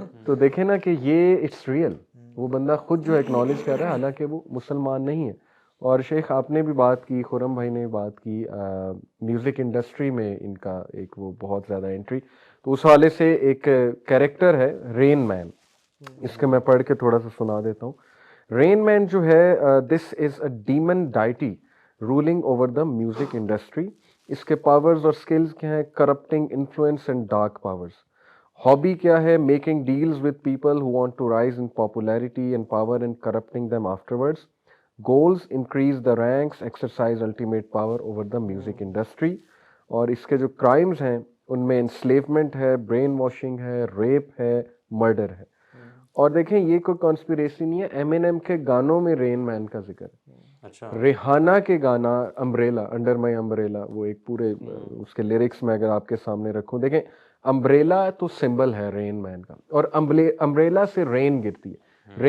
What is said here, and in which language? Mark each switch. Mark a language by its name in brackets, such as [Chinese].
[Urdu] تو دیکھیں نا کہ یہ [English] it's real, [Urdu] وہ بندہ خود جو ایکنالج کر رہا ہے حالانکہ وہ مسلمان نہیں ہے. اور شیخ آپ نے بھی بات کی, خرم بھائی نے بھی بات کی, میوزک انڈسٹری میں ان کا ایک وہ بہت زیادہ انٹری. تو اس حوالے سے ایک کیریکٹر ہے رین مین, اس کے میں پڑھ کے تھوڑا سا سنا دیتا ہوں. [English] rain man [Urdu] جو ہے, [English] This is a demon deity ruling over the music industry. [Urdu] اس کے پاورز اور سکلز کیا ہیں؟ [English] Corrupting influence and dark powers. Hobby [Urdu] کیا ہے؟ [English] Making deals with people who want to rise in popularity and power and corrupting them afterwards. Goals increase the ranks, exercise ultimate power over the music industry. [Urdu] اور اس کے جو crimes ہیں ان میں انسلیومنٹ ہے, brain washing ہے, rape ہے, مرڈر ہے. اور دیکھیں یہ کوئی کانسپیریسی نہیں ہے, ایم این ایم کے گانوں میں رین مین کا ذکر ہے. اچھا, ریحانہ کے گانا امبریلا, انڈر مائی امبریلا, وہ ایک پورے اس کے لیرکس میں اگر آپ کے سامنے رکھوں, دیکھیں امبریلا تو سمبل ہے رین مین کا, اور امبریلا سے رین گرتی ہے.